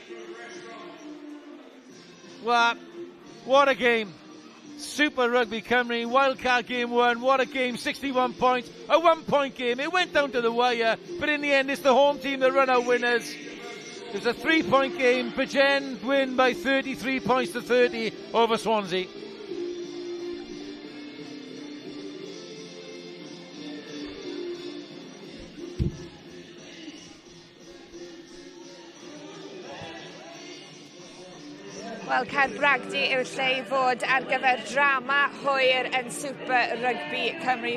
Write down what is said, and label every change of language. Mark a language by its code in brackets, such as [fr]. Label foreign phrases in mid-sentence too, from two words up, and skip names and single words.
[en] Well, what a game. Super Rugby Cymru, wildcard game 1. What a game, 61 points. A 1-point game. It went down to the wire, but in the end, it's the home team that run out winners. It's a 3-point game. Bridgend win by 33 points to 30 over Swansea. [cy] Wel, Caerbragdi yw'r lle I fod ar gyfer drama hwyr yn Super Rygbi Cymru.